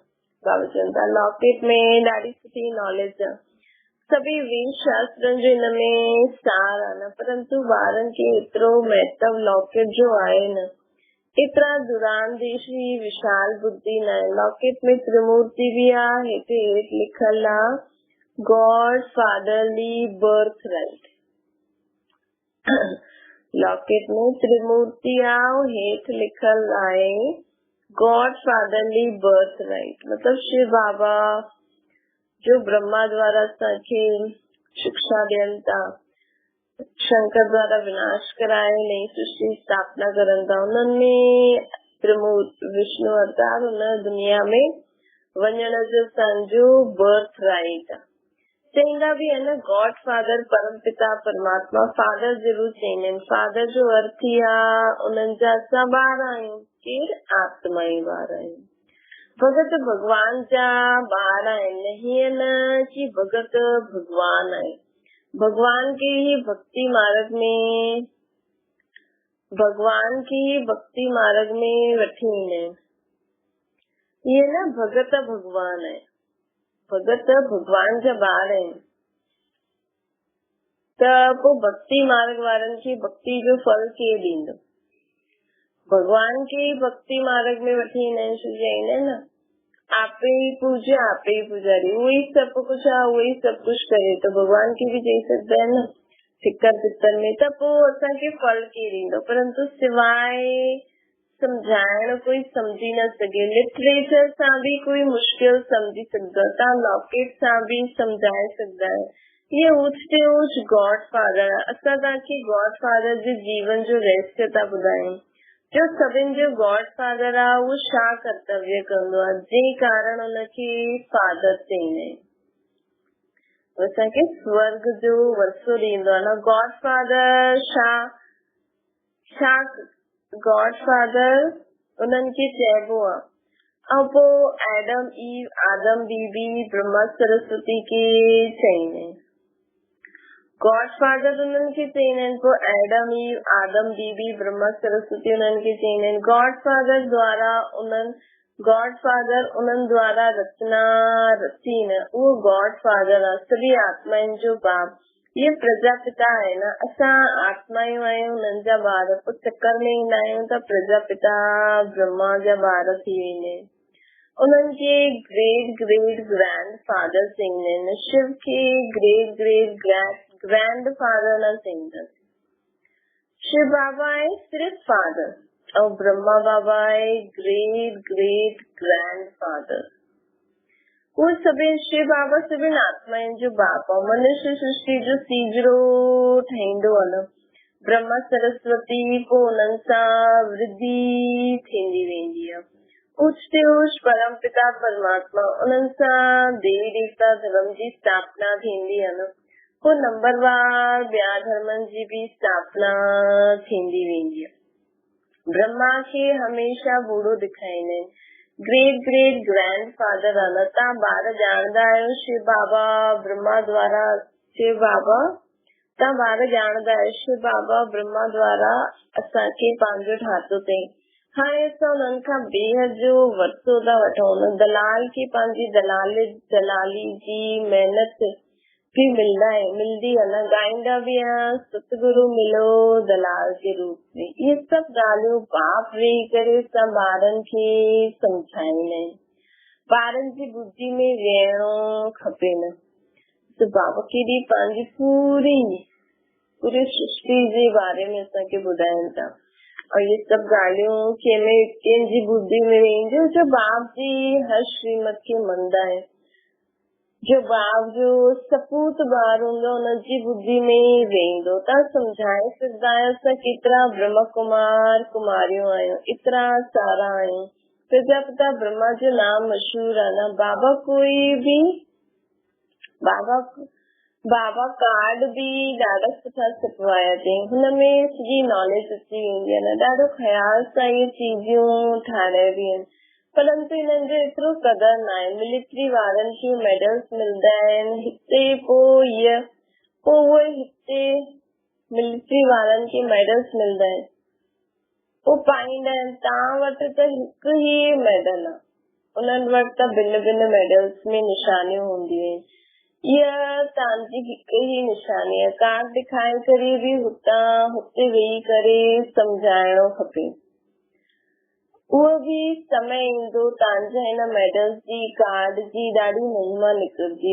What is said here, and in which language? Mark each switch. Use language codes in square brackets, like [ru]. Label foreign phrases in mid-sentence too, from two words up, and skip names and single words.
[sd] बाबा चवनि था लॉकेट में ॾाढी सुठी नॉलेज आहे। सभी वेद शास्त्रनि जो हिन में सार आहे न, परंतु ॿारनि खे एतिरो महत्व लॉकेट जो आहे न। एतिरा दुरांदेशी विशाल बुद्धि न आहे। लॉकेट में त्रिमूर्ति बि आहे, हेठि लिखल आहे [en] God fatherly birth right. [sd] लॉकेट में त्रिमूर्ति आहे, हेठि लिखल आहे [en] God fatherly birth right. [sd] मतलब शिव बाबा जो ब्रह्मा द्वारा असांखे शिक्षा ॾियनि था शंकर द्वारा विनाश कराए, नई सृष्टि स्थापना करन था। [hi] उन्होंने प्रभु विष्णु अवतार उन दुनिया में [sd] वञण जो संजो [en] birth right [sd] चईंदा भी है न। [en] God father [sd] परम पिता परमात्मा फादर जरूर चईंदा आहिनि। फादर जो अर्थ ई आहे उन्हनि जा असां ॿार आहियूं, केर आत्मा ई ॿार आहियूं। भगत भगवान जा ॿार आहिनि, हीअं न कि भगत भगवान आहे। भगवान के ही भक्ति मार्ग में वठी ईंदा आहिनि। ये न भगत भगवान है, भगत भगवान जा ॿार आहिनि त पोइ भक्ति मार्ग वारनि खे भक्ति जो फल केरु ॾींदो? भगवान के भक्ति मार्ग में वठी ईंदा आहिनि। चईंदा आहिनि न आपे ही पूज्य आपे ही पुजारी, [hi] वही सब कुछ [sd] आहे, [hi] वही सब कुछ [sd] करे। तो भगवान खे बि चई सघंदा आहिनि न फिकर पितर में। त पोइ असांखे फल केरु ॾींदो? परंतु सिवाय समझाइण कोई समझी न सघे। लिटरेचर सां बि कोई मुश्किल समझी सघंदो, तव्हां लॉकेट सां बि समझाए सघंदा आहियो। ये ऊच ते ऊच [en] God father [sd] आहे। असां तव्हांखे [en] God father [sd] जे जीवन जो रहस्य था ॿुधायूं। जो सभिनि जो [en] God father [sd] आहे उहो छा कर्तव्य कंदो आहे, जंहिं कारण उनखे फादर चईंदा आहिनि। असांखे स्वर्ग जो वरसो ॾींदो आहे न। [en] God father [sd] छा [en] God father [sd] उन्हनि खे चइबो आहे। ऐं पोइ एडम ईव आदम बीबी ब्रह्मा सरस्वती खे चईंदा आहिनि। [en] God father [sd] उन्हनि खे चईंदा आहिनि, पोइ एडम ईव आदम बीबी ब्रह्मा सरस्वती उन्हनि खे चईंदा आहिनि। [en] God father [sd] उन्हनि द्वारा रचना रची न, उहो [en] God father [sd] आहे, सभी आत्माउनि जो बाप। ये प्रजापिता आहे न, असां आत्मायूं आहियूं उन्हनि जा ॿार। पोइ चक्कर में ईंदा आहियूं त प्रजापिता ब्रह्मा जा ॿार थी वेंदा आहिनि। उन्हनि खे [en] great great grand father [sd] चईंदा आहिनि। शिव खे [en] great great grand father [sd] न चईंदा। शिव बाबा आहे सिर्फ़ फादर और ब्रह्मा बाबा आहे [en] great great grand father. [sd] वो सभिनि शिव बाबा सभिनि आत्माउनि जो बाप आहे। मनुष्य सृष्टि जो सीजरो ठाहींदो आहे न। ब्रह्मा सरस्वती पोइ उन्हनि सां वृद्धि थींदी वेंदी आहे। उच ते उच परम पिता परमात्मा उन्हनि सां देवी देवता धर्म जी स्थापना थींदी आहे न। पोइ नंबरवार ॿिया धर्मनि जी बि स्थापना थींदी वेंदी आहे। ब्रह्मा खे हमेशा बूढ़ो ॾेखारींदा आहिनि। [en] great great grand father [sd] आहे न। तव्हां ॿार ॼाणंदा आहियो शिव बाबा ब्रह्मा द्वारा शिव बाबा ब्रह्मा द्वारा असांखे पंहिंजो ठातो अथई। हाणे असां उन्हनि खां बेहद जो वरतो था वठूं। दलाल खे पंहिंजी दलाली जी महिनत भी मिलदी है न। [hi] गाईंदा भी है सतगुरु मिलो दलाल के रूप में। [sd] ये सब ॻाल्हियूं बाप वेही करे सब ॿारनि खे सम्झाईंदा आहिनि। ॿारनि जी बुद्धि में वेहणो खपे न। त बाबा केॾी पंहिंजी पूरी सृष्टि जे बारे में असांखे ॿुधाइनि था। और ये सब ॻाल्हियूं कंहिंजी बुद्धि में वेंदियूं जो बाप जी हर श्रीमत खे मञंदा आहिनि। जो बाप जो सपूत ॿार हूंदो उनजी बुद्धि में वेंदो। तव्हां सम्झाए सघंदा आहियो असां केतिरा ब्रह्म कुमार कुमारियूं आहियूं, एतिरा सारा आहियूं। प्रजापिता ब्रह्मा जो नाम मशहूर आहे न। बाबा कार्ड भी ॾाढा सुठा छपवाया अथई। हुनमें सॼी नॉलेज अची वेंदी आहे न। ॾाढो ख़्याल सां इहे चीजियूं ठाहिराइबियूं आहिनि। परंतु हिननि जो एतिरो कदर न आहे। मिलिट्री वारनि खे मेडल्स मिलंदा आहिनि हिते, मिलिट्री वारनि खे मेडल्स मिलंदा आहिनि, पोइ पाईंदा आहिनि। तव्हां वटि त हिकु ई मेडल आहे, उन्हनि वटि त भिन्न भिन्न मेडल्स में निशानियूं हूंदियूं आहिनि। इहा तव्हांजी हिकु ई निशानी आहे। कार्ड ॾेखारे करे बि हुते वेही करे सम्झाइणो खपे। उहो बि समय ईंदो तव्हांजा हिन मेडल्स जी कार्ड जी ॾाढी महिमा निकिरंदी।